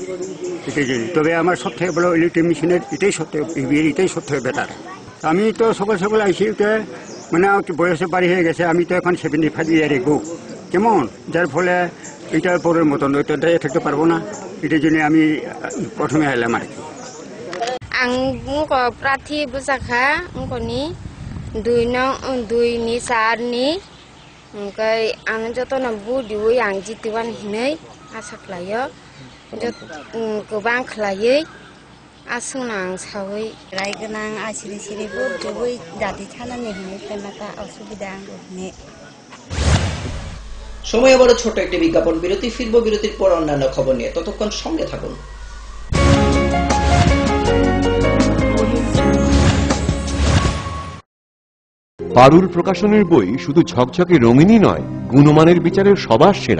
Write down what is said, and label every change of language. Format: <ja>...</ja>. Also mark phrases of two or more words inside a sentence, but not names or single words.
<bn>এটাই জন্য তবে আমার সব থেকে বড়</bn> <en>electric machine</en> <bn>এটাই সব থেকে বেটার। আমি তো সকাল সকাল আইসি, মানে বয়সে বাড়ি হয়ে গেছে, আমি তো এখন 75 ইয়ারে গো, কেমন, যার ফলে এটা পরের মতন ওইটা থাকতে পারবো না, এটার জন্য আমি প্রথমে এলাম আর কি।</bn> <brx>आं मुखौ प्रार्थी बुजाखा मुखनि 2 सारनि ओमफ्राय आं जतन बुदिवै आं जितिवान हिनै आसा खालायो गोबां खालायै आसुना आं सावै रायगोनां आसिरि सिरि बुदिवै जाति थानानै हिनै पेनाता असुबिदा आं हिनै।</brx> <bn>সময় আবারও ছোট একটি বিজ্ঞাপন বিরতি, ফিরবো বিরতির পর অন্যান্য খবর নিয়ে, ততক্ষণ সঙ্গে থাকুন। পারুল প্রকাশনের বই শুধু ঝকঝকে রঙিনই নয়, গুণমানের বিচারের সবার সেরা।</bn>